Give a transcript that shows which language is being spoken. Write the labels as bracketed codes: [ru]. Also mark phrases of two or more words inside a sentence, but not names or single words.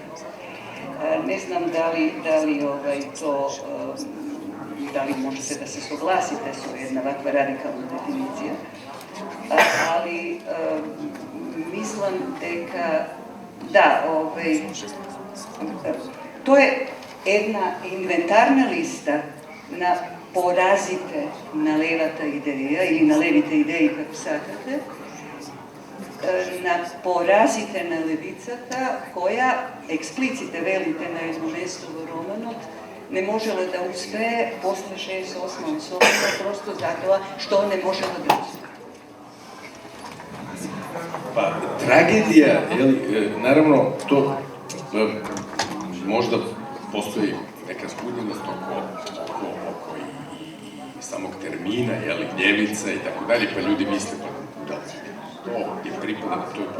[mk] Не знам дали можете да се согласите со една ваква радикална дефиниција, али мислам дека да, тоа е една инвентарна листа на поразите на левата идеја или на левите идеи, како сакате, на поразите на левицата, која експлиците велите на едно место во романот, не можела да успее после 68 особено, просто затоа што не можела да успее. [hr] Pa, tragedija, naravno, to možda postoji neka zbunjenost oko i samog termina, ljevica i tako dalje, pa ljudi misle, pa da, to je pripada, to je...